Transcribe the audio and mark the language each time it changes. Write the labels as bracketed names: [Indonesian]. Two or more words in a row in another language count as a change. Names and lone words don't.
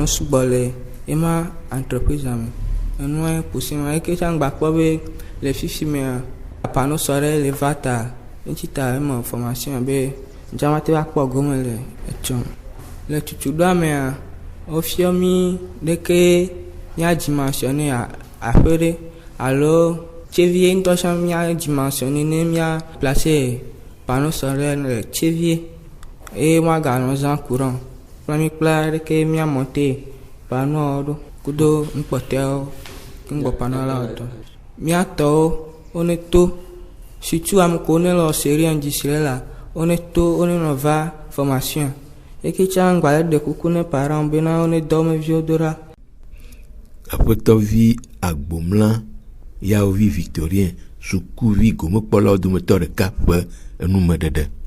[Ewe] sugbɔ le ema entreprise me enua posi ma eke tsa ŋgba kpɔ be le fifi mea apano sɔ ɖe le va ta ŋtsi ta eme formation be ŋtsama te va kpɔ gome le etsɔ le tutuɖoa mea wofiɔ mi ɖeke mía dimensionné aƒe ɖe alo tsévie ŋutɔ tsã mía dimensionné ne mía [French] placé panneau solaire [Ewe] le tsévie eye woaganɔ zã courant kple mi kpla ɖeke mía [French] monté panneau [Ewe] ɖo kudo nukpɔtɔewo ŋgbɔ panneau la wotɔ mía tɔwo wone to surtout ame kewo ne le [French] série industrie [Ewe] la wone to wone nɔ va formation eke tsã ŋgba ɖe kuku ne parents bena wone dɔmeviwo do ɖa. Aƒetɔvi Agbomla Yaovi Victorien sukuvi gomekpɔlawo dometɔ ɖeka ƒe enumeɖeɖe.